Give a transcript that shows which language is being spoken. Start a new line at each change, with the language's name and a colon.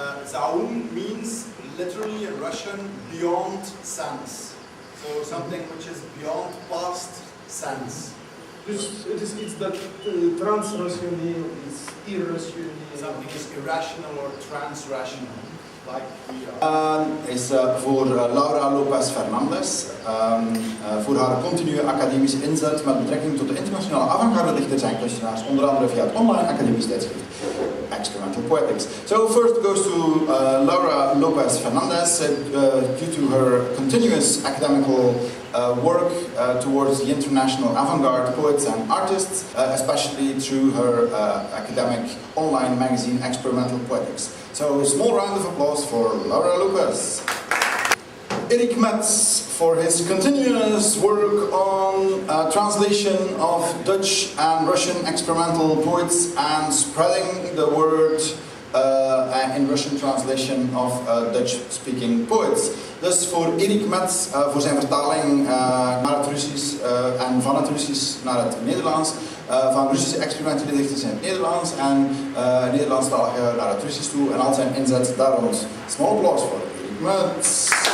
English: Zaum means literally in Russian beyond sense. So something which is beyond past sense.
Dutch: Dus het is iets dat transrationeel is, irrationeel.
English: Something is irrational or transrational. Like we are.
Dutch: Is voor Laura Lopez Fernandez, voor haar continue academische inzet met betrekking tot de internationale avant-garde dichters en kunstenaars, onder andere via het online academisch tijdschrift Experimental Poetics.
English: So first goes to Laura Lopez Fernandez, due to her continuous academical work towards the international avant-garde poets and artists, especially through her academic online magazine Experimental Poetics. So a small round of applause for Laura Lopez. Erik Metz for his continuous work on translation of Dutch and Russian experimental poets and spreading the word in Russian translation of Dutch-speaking poets.
Dutch: Dus voor Erik Metz, voor zijn vertaling naar het Russisch en van het Russisch naar het Nederlands, van Russische experimentele dichters in het Nederlands en Nederlandstalige naar het Russisch toe en al zijn inzet daar rond.
English: Small applause voor Erik Metz.